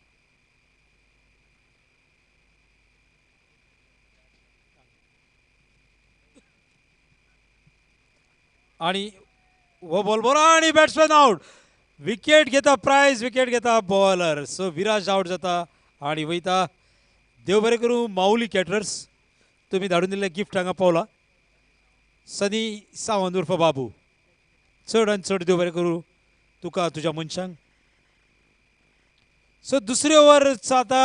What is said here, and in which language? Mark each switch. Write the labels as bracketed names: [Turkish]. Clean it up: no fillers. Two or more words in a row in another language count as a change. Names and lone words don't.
[Konkani] आणि वो बॉल बरो आणि [English] batsman out. [Konkani] विकेट घेता [English] prize wicket [Konkani] घेता बॉलर. सो विराज आउट जाता आणि वयता. देव बरें करूं माऊली कॅटरर्स. तुम्ही धाडून दिल्ले गिफ्ट हांगा पावला. सनी सावंत उर्फ बाबू. चड आनी चड देव बरें करूं तुका तुज्या मनशांक. सो दुसरी ओव्हर जाता.